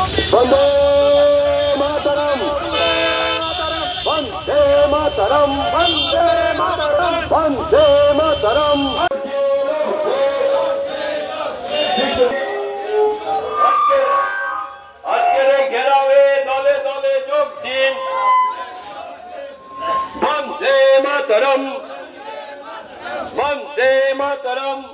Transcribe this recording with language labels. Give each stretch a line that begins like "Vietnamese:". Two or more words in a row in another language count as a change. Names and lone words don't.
Sanskrit: वंदे मातरम, वंदे मातरम, वंदे मातरम, वंदे मातरम।
Bangla: আজকের এই ঘেরাওয়ে দলে দলে যোগ দিন।
Sanskrit: বন্দে মাতরম, বন্দে মাতরম।